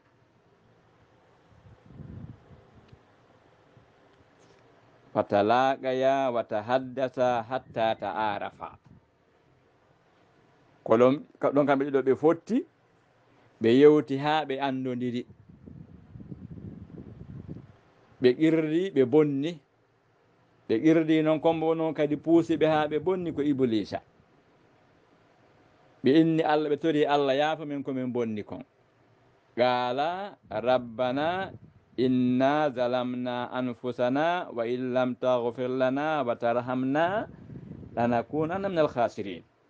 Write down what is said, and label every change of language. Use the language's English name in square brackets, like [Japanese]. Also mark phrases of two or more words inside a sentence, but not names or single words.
[Arabic] فتلاقيا وتحدثا حتى تعارفا [Fula] ko ɗon kamɓe ɗiɗo ɓe fotti ɓe yewti ha ɓe andodiri ɓe qirri ɓe bonni ɓe qirdi noon kombo noon kadi puusi ɓe ha ɓe bonni ko iblisa ɓe inni Allah ɓe tori Allah yaafa min komin bonni kon [Arabic] قال ربنا إنا ظلمنا أنفسنا وإن لم تغفر لنا وترحمنا لنكونن من الخاسرين